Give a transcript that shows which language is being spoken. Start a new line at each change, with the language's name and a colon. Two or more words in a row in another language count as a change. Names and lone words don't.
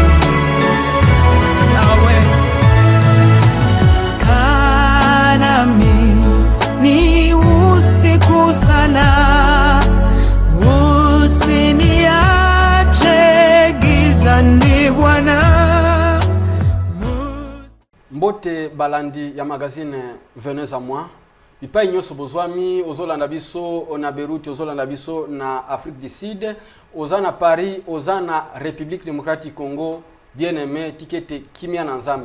Swahili: Yahweh, kaa nami ni usiku sana, usiniache gizani Bwana.
Lingala: Mbote balandi ya magazine Venez à moi. Ipa inyoso bozwami ozolanda biso na Beirut, ozolanda biso na Afrique du Sud, ozana Paris, ozana République démocratique Congo, bien-aimé tikete kimia na nzambe.